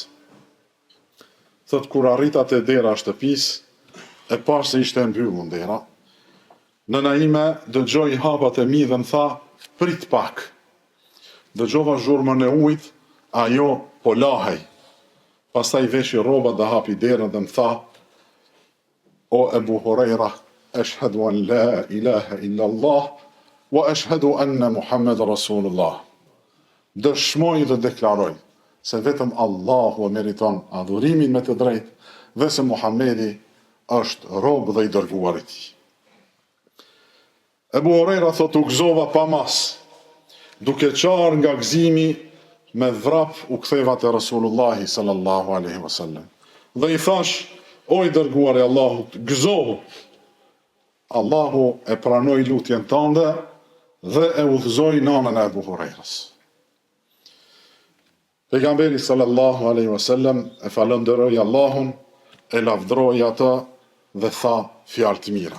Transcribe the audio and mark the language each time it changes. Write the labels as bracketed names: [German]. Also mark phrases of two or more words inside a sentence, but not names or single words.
[Albanian] Thot, kur arrita te dera e shtëpisë, e pa se ishte mbyllur dera, nëna ime dëgjoi hapat e mi dhe më tha, prit pak. Dëgjova zhurmën e ujit, ajo po lahej. Pastaj veshi rrobat dhe hapi derën dhe më tha, o Ebu Hurajra, [Arabic] أشهد أن لا إله إلا الله، وأشهد أن محمدا رسول الله. [Albanian] Dëshmoj dhe deklaroj se vetëm Allahu e meriton adhurimin me të drejtë dhe se Muhamedi është rob dhe i dërguar i tij. Ebu Hurajra thot, u gëzova pa mas, duke qarë nga gëzimi me vrap u ktheva te Rasulullahi [Arabic] صلى الله عليه وسلم. [Albanian] Dhe i thash, o i dërguar i Allahut, gëzohu. Allahu e pranoi lutjen tënde dhe e udhëzoi nënën e Ebu Hurajrës. Pejgamberi [Arabic] صلى الله عليه وسلم [Albanian] e falënderoi Allahun, e lavdroi atë dhe tha fjalë të mira.